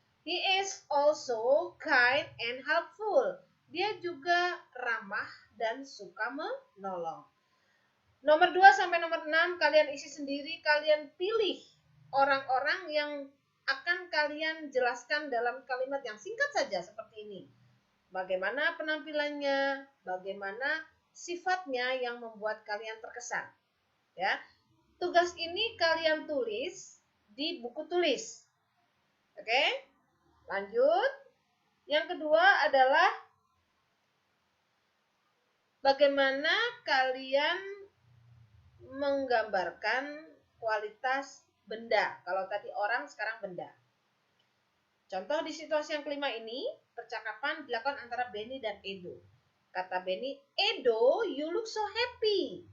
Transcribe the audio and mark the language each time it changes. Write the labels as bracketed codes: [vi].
[en] He is also kind and helpful. [id] Dia juga ramah dan suka menolong. Nomor 2 sampai nomor 6 kalian isi sendiri, kalian pilih orang-orang yang akan kalian jelaskan dalam kalimat yang singkat saja seperti ini. Bagaimana penampilannya, bagaimana sifatnya yang membuat kalian terkesan. Ya. Tugas ini kalian tulis di buku tulis. Oke? Lanjut. Yang kedua adalah bagaimana kalian menggambarkan kualitas benda. Kalau tadi orang, sekarang benda. Contoh di situasi yang kelima ini, percakapan dilakukan antara Benny dan Edo. [en] Kata Benny, Edo, you look so happy.